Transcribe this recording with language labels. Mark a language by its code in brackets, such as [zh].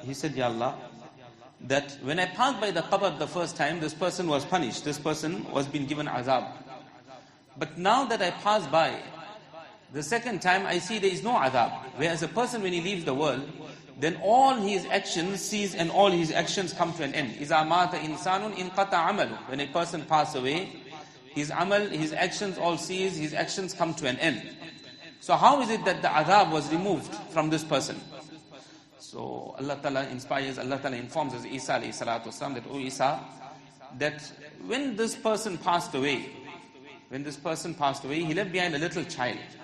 [en] He said, Ya Allah, that when I passed by the qabr the first time, this person was punished. This person was being given azab. But now that I pass by, the second time I see there is no azab. Whereas a person, when he leaves the world, then all his actions cease and all his actions come to an end. [ar] إِذَا مَاتَ إِنسَانٌ إِنْقَطَعَ عَمَلُهُ. [en] When a person passes away, his amal, his actions all cease, his actions come to an end. So how is it that the adhab was removed from this person? So Allah Ta'ala inspires, Allah Ta'ala informs us, Isa alayhi salatu wasalam, that, O Isa, that when this person passed away, he left behind a little child.